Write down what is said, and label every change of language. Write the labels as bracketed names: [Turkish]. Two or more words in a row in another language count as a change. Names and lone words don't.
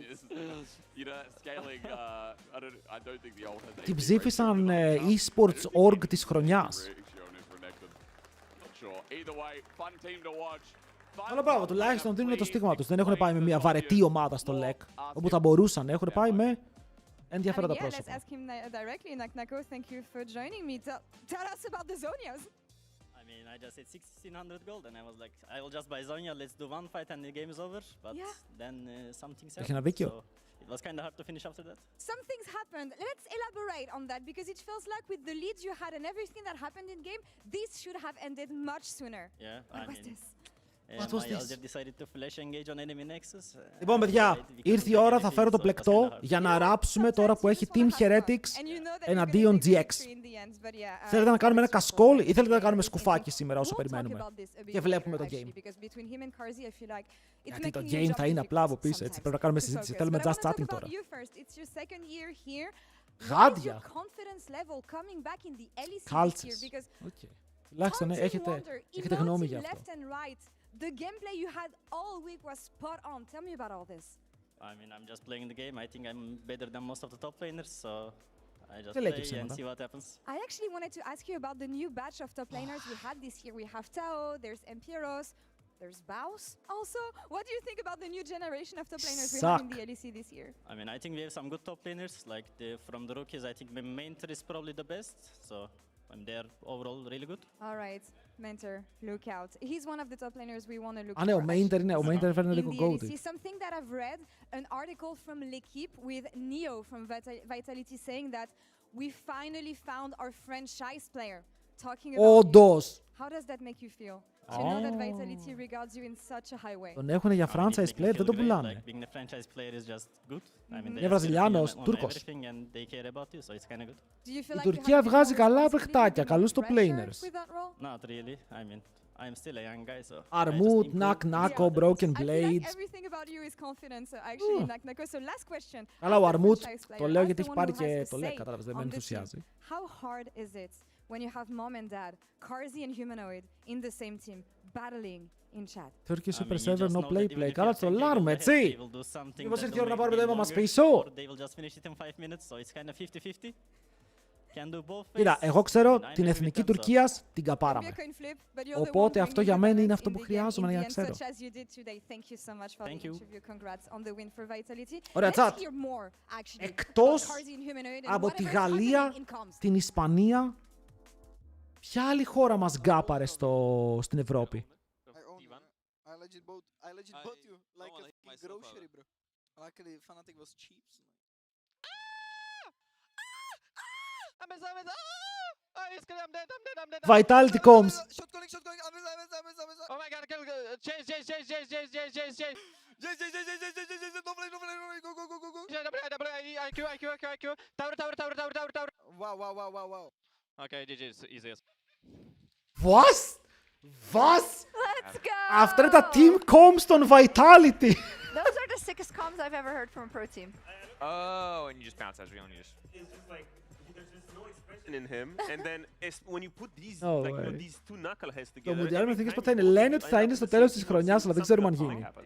[Greek] Την ψήφισαν [English] eSports org [Greek] της χρονιάς. Αλλά μπράβο, τουλάχιστον δίνουν το στίγμα τους. Δεν έχουν πάει με μια βαρετή ομάδα στο LEC, όπου θα μπορούσαν. Έχουν πάει με ενδιαφέροντα πρόσωπα. [English] I just hit 1600 gold and I was like, I will just buy Zonia, let's do one fight and the game is over. But then something happened, so it was kind of hard to finish after that. Some things happened. Let's elaborate on that because it feels like with the leads you had and everything that happened in game, this should have ended much sooner. Yeah, what was this? [Greek] Λοιπόν, παιδιά, ήρθε η ώρα, θα φέρω το πλεκτό για να ράψουμε τώρα που έχει Team Heretics εναντίον GX. Θέλετε να κάνουμε ένα κασκόλ ή θέλετε να κάνουμε σκουφάκι σήμερα όσο περιμένουμε και βλέπουμε το game? Γιατί το game θα είναι απλά από πίσω, έτσι, πρέπει να κάνουμε συζήτηση. Θέλουμε [English] just chatting [Greek] τώρα. Γάντια! Κάλτσες. Τουλάχιστον έχετε γνώμη για αυτό. [English] The gameplay you had all week was spot on. Tell me about all this. I mean, I'm just playing the game. I think I'm better than most of the top laners, so I just play and see what happens. I actually wanted to ask you about the new batch of top laners we had this year. We have Tao, there's Empiros. There's Baus also. What do you think about the new generation of top laners we have in the LEC this year? I mean, I think we have some good top laners. Like from the rookies, I think Mentor is probably the best. So they're overall really good. All right, Mentor, look out. He's one of the top laners we want to look [Greek] Α, ναι, ο Mentor είναι. Ο Mentor φέρνει [English] in [Greek] λίγο [English] the gold. LEC. Something that I've read, an article from L'Equipe with Neo from Vitality saying that we finally found our franchise player. Talking about [Greek] Όντως. [English] how does that make you feel? To know that Vitality regards you in such a high way. [Greek] Τον έχουνε για [English] franchise player, [Greek] δεν τον πουλάνε. [English] Being a franchise player is just good. [Greek] Είναι Βραζιλιάνος, Τούρκος. Η Τουρκία βγάζει καλά παιχτάκια, καλούς [English] top laners. Not really. I mean, I'm still a young guy, so. [Greek] Αρμούτ, Νακ-Νάκο, Broken Blades. [English] Everything about you is confidence, actually, Nako. So last question. [Greek] Αλλά ο Αρμούτ, το λέω γιατί έχει πάρει και το λέει, κατάλαβες, δεν με ενθουσιάζει. [English] How hard is it when you have mom and dad, Carzzy and Humanoid, in the same team, battling in chat? Turkey Super Server, no play. [Greek] Καλά το λάρουμε, έτσι. Μήπως ήρθε η ώρα να πάρουμε το αίμα μας πίσω. Κοίτα, εγώ ξέρω την εθνική Τουρκίας την καπάραμε. Οπότε αυτό για μένα είναι αυτό που χρειάζομαι για να ξέρω. Ωραία, τσάτ. Εκτός από τη Γαλλία, την Ισπανία, ποια άλλη χώρα μας γκάπαρε στην Ευρώπη? [English] Vitality Comms. Shot calling. Oh my god, chase. IQ. Tower. Wow. Okay, GG, it's easiest. Was? Let's go! [Greek] Αυτά είναι τα [English] team comms [Greek] των Vitality. [English] Those are the sickest comms I've ever heard from a pro team. Oh, and you just bounce as we only just. It's just like there's just no expression in him, and then when you put these when these two knuckleheads together. [Greek] Το Μουντιάλ με εθνικές πότε θα είναι? Λένε ότι θα είναι στο τέλος της χρονιάς, αλλά δεν ξέρουμε αν γίνει.